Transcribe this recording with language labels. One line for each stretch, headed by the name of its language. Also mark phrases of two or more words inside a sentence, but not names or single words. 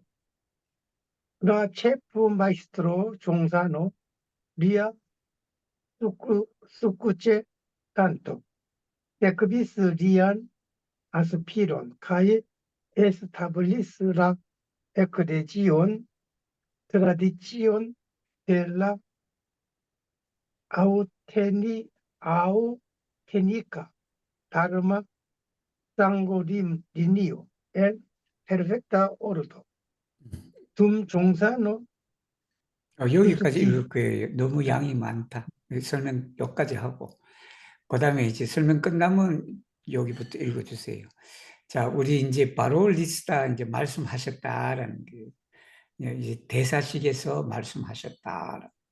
Esperanto: La ĉefmajstro Ĵonzano, lia suĉetanto, sekvis lian aspiron kaj establis la eklezion tradicion de la aŭtentika Dharma sanguineo en perfecta ordo. Dum Ĵonzano
Korean: 여기까지 읽을 거예요. 너무 양이 많다. 설명 여기까지 하고 그 다음에 이제 설명 끝나면 여기부터 읽어주세요. 자, 우리 이제 바로 리스다 이제 말씀하셨다라는 게 이제 대사식에서 말씀하셨다.